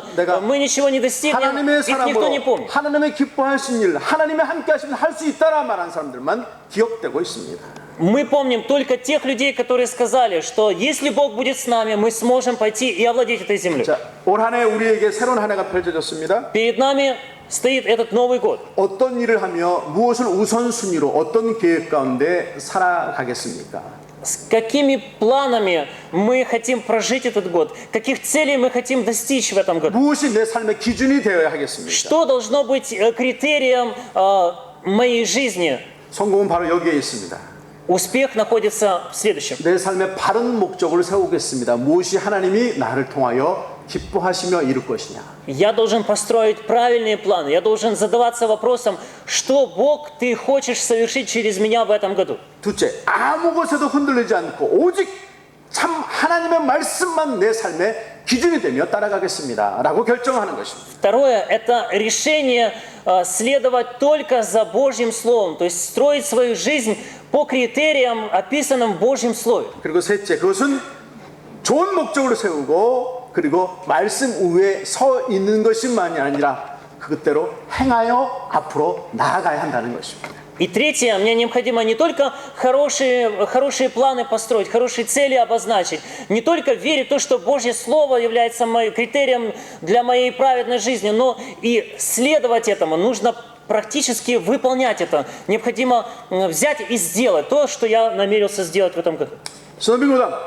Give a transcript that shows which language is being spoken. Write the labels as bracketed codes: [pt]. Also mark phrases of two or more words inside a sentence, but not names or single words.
[ko] 내가 [ru] мы ничего не достигнем, [ko] 하나님의 [ru] их никто не [ko] 사람으로 [ru] помнит. [ko] 하나님의 기뻐하신 일, 하나님의 함께 하시면 할 수 있다라 말한 사람들만 기억되고 있습니다. [ru] Мы помним только тех людей, которые сказали, что если Бог будет с нами, мы сможем пойти и овладеть этой землей. [ko] 자, 올 한 해 우리에게 새로운 한 해가 펼쳐졌습니다. [ru] Перед нами стоит этот Новый год. [ko] 어떤 일을 하며 무엇을 우선순위로 어떤 계획 가운데 살아가겠습니까? [ru] С какими планами мы хотим прожить этот год? Каких целей мы хотим достичь в этом году? [ko] 무엇이 내 삶의 기준이 되어야 하겠습니까? [ru] Что должно быть критерием моей жизни? [ko] 성공은 바로 여기에 있습니다. [ru] Успех находится в следующем. [ko] 내 삶의 바른 목적을 세우겠습니다. 무엇이 하나님이 나를 통하여 기뻐하시며 이룰 것이냐. [ru] Я должен построить правильные планы. Я должен задаваться вопросом, что Бог ты хочешь совершить через меня в этом году. [ko] 둘째, 아무 것에도 흔들리지 않고 오직 참 하나님의 말씀만 내 삶의 기준이 되며 따라가겠습니다. 라고 결정하는 것입니다. [ru] Второе – это решение следовать только за Божьим Словом, то есть строить свою жизнь по критериям, описанным в Божьем Слове. [ko] 그리고 셋째, 그것은 좋은 목적을 세우고 그리고 말씀 위에 서 있는 것만이 아니라 그것대로 행하여 앞으로 나아가야 한다는 것입니다. [ru] И третье, мне необходимо не только хорошие планы построить, хорошие цели обозначить, не только верить в то, что Божье Слово является моим критерием для моей праведной жизни, но и следовать этому. Нужно практически выполнять это. Необходимо взять и сделать то, что я намерился сделать в этом году.